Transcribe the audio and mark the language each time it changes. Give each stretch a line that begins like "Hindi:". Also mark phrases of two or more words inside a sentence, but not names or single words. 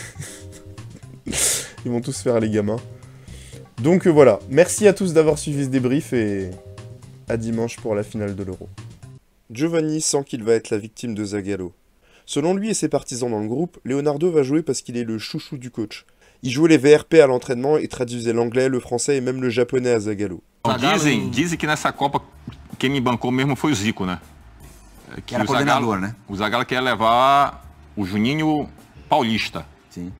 French: Ils vont tous faire les gamins. Donc voilà, merci à tous d'avoir suivi ce débrief et à dimanche pour la finale de l'Euro. Giovanni sent qu'il va être la victime de Zagallo. Selon lui et ses partisans dans le groupe, Leonardo va jouer parce qu'il est le chouchou du coach. Il jouait les VRP à l'entraînement et traduisait l'anglais, le français et même le japonais à Zagallo.
Portuguese: Dizem que nessa Copa quem me bancou mesmo foi o Zico, né? Que era coordenador, né? O Zagallo quer levar o Juninho Paulista. Sim.